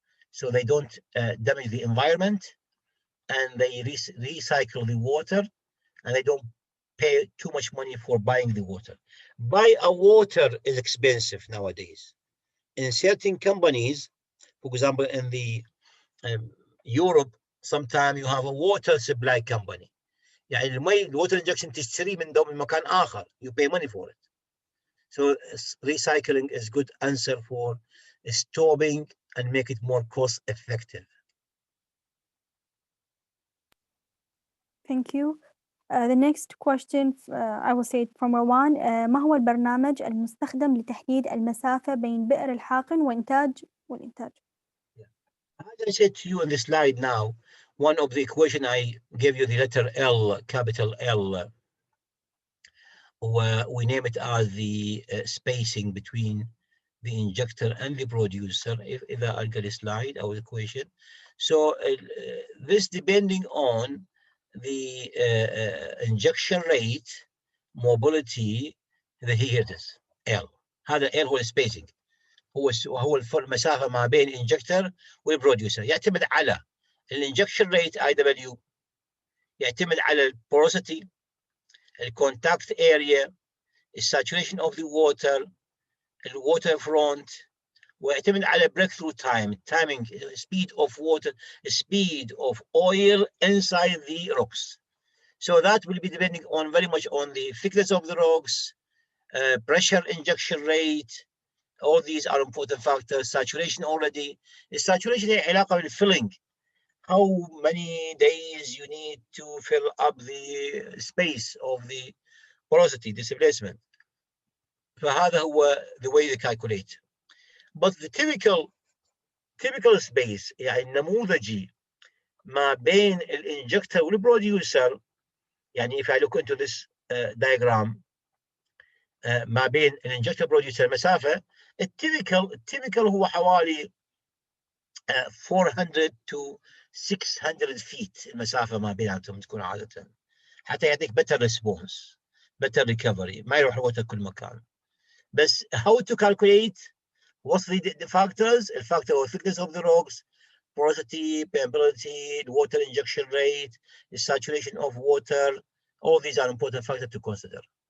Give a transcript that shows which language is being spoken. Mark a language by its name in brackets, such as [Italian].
[English] So they don't damage the environment, and they recycle the water, and they don't pay too much money for buying the water. Buy a water is expensive nowadays. In certain companies, for example, in the Europe, sometimes you have a water supply company. [Arabic] يعني المي الوتر injection تشتري من مكان آخر. [English] You pay money for it. So recycling is good answer for stopping and make it more cost effective. Thank you. The next question I will say it from Rowan. [Arabic] ما هو البرنامج المستخدم لتحديد المسافة بين بئر الحاقن والإنتاج؟ [English] As I said to you on the slide now, one of the equation I gave you the letter L, capital L, we name it as the spacing between the injector and the producer. If I get a slide, our equation. So this depending on the injection rate, mobility, here it is L. [Arabic] هذا L هو الspacing. هو المسافة ما بين الانجكتر والبروديوسر. يعتمد على الانجكشن ريت IW، يعتمد على البوروسيتي، الكونتاكت اريا، الساتوريشن اوف ذا ووتر، الووتر فرونت، ويعتمد على بريك ثرو تايم، [English] timing, speed of water, speed of oil inside the rocks. So that will be depending on very much on the thickness of the rocks, pressure injection rate. All these are important factors. Saturation already. Saturation is [Arabic] علاقة [English] بالfilling. How many days you need to fill up the space of the porosity, displacement. [Arabic] فهذا هو [English] the way they calculate. [Arabic] But the typical space يعني النموذجي ما بين الانجكتر والبروديوسر، يعني [English] if I look into this diagram [Arabic] ما بين الانجكتر والبروديوسر مسافة التيبيكال هو حوالي [English] 400 to 600 feet [Arabic] المسافة ما بيناتهم تكون عادة، حتى يعطيك [English] better response, better recovery، [Arabic] ما يروح الوتر كل مكان. بس [English] how to calculate, what's the factors? The factor of thickness of the rocks, porosity, permeability, the water injection rate, the saturation of water, all these are important factors to consider.